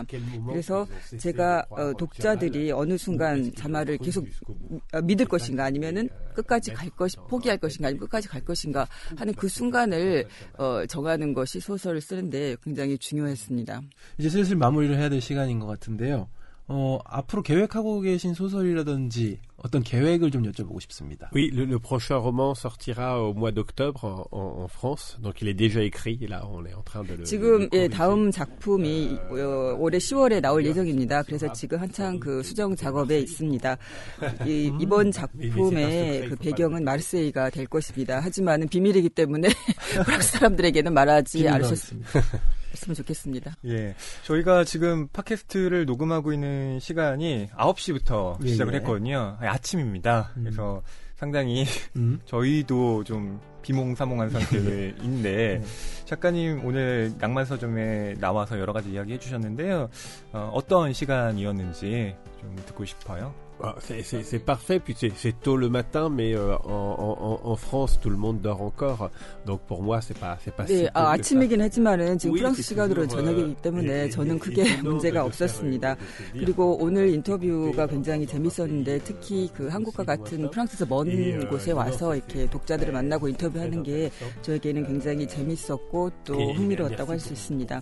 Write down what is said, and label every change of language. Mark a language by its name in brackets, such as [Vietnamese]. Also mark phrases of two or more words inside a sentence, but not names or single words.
[Korean] 그래서 제가 독자들이 어느 순간 자말을 계속 믿을 것인가 아니면은 끝까지 포기할 것인가 아니면 끝까지 갈 것인가 하는 그 순간을 정하는 것이 소설을 쓰는데 굉장히 중요했습니다. 이제 슬슬 마무리를 해야 될 시간인 것 같은데요. 앞으로 계획하고 계신 소설이라든지 어떤 계획을 좀 여쭤보고 싶습니다. [French] Oui, le prochain roman sortira au mois d'octobre en France. Donc il est déjà écrit. Et là, on est en train de le. [Korean] 지금 다음 작품이 올해 10월에 나올 예정입니다. 그래서 지금 한창 그 수정 작업에 있습니다. 이번 작품의 그 배경은 마르세이가 될 것입니다. 하지만은 비밀이기 때문에 프랑스 사람들에게는 말하지 않으셨습니다. 했으면 좋겠습니다. 예. 저희가 지금 팟캐스트를 녹음하고 있는 시간이 9시부터 시작을 했거든요. 아침입니다. 그래서 상당히 저희도 좀 비몽사몽한 상태인데 작가님 오늘 낭만서점에 나와서 여러 가지 이야기 해주셨는데요. 어떤 시간이었는지 좀 듣고 싶어요. [French] C'est parfait, puis c'est tôt le matin, mais en France, tout le monde dort encore. Donc pour moi, c'est pas si tôt. [Korean] 아침이긴 하지만은 지금 프랑스 시간으로는 저녁이기 때문에 저는 크게 문제가 없었습니다. 그리고 오늘 인터뷰가 굉장히 재밌었는데 특히 그 한국과 같은 프랑스에서 먼 곳에 와서 이렇게 독자들을 만나고 인터뷰하는 게 저에게는 굉장히 재밌었고 또 흥미로웠다고 할 수 있습니다.